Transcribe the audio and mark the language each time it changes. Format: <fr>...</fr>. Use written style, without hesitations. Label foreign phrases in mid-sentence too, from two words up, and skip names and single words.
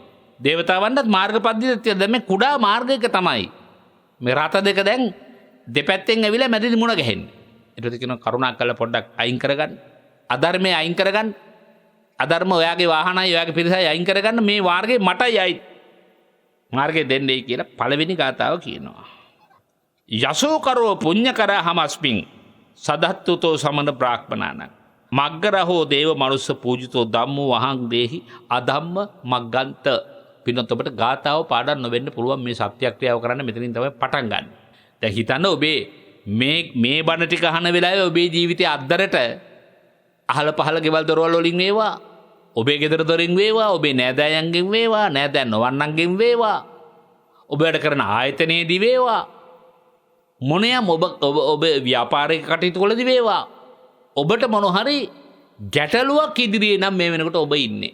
<si>දේවතාවන්ටත් මාර්ග පද්ධතියක් තියෙනවා. දැන් මේ කුඩා මාර්ගයක තමයි මේ රත දෙක දැන් දෙපැත්තෙන් ඇවිල්ලා මැදදී මුණ ගැහෙන්නේ. ඊට කියනවා කරුණා කරලා පොඩ්ඩක් අයින් කරගන්න. අධර්මයේ අයින් කරගන්න. අධර්ම ඔයාගේ වාහනයි ඔයාගේ පිරිසයි අයින් කරගන්න මේ මාර්ගේ මටයි අයි. මාර්ගේ දෙන්නේ කියලා පළවෙනි ගාතාව කියනවා.</si> <pi>යසෝ කරෝ පුඤ්ඤ කරා හමස්මින් සදත්තුතෝ සමන බ්‍රාහ්මනාන මග්ගරහෝ දේව මනුස්ස පූජිතෝ ධම්මෝ වහං දේහි අධම්ම මග්ගන්ත.</pi> <si>පින්නත් ඔබට ගාතාව පාඩම් නොවෙන්න පුළුවන් මේ සත්‍යක්‍රියාව කරන්න මෙතනින් තමයි පටන් ගන්න. දැන් හිතන්න ඔබේ මේ බණ ටික අහන වෙලාවේ ඔබේ ජීවිතයේ අද්දරට අහල පහල ගෙවල් දොරවල් වලින් වේවා ඔබේ ගෙදර දොරින් වේවා ඔබේ නෑදෑයන්ගෙන් වේවා නෑදෑයන් නොවන්නන්ගෙන් වේවා ඔබ වැඩ කරන ආයතනයේදී වේවා මොනියම් ඔබ ව්‍යාපාරික කටයුතු වලදී වේවා ඔබට මොන හරි ගැටලුවක් ඉදිරියේ නම් මේ වෙනකොට ඔබ ඉන්නේ.</si>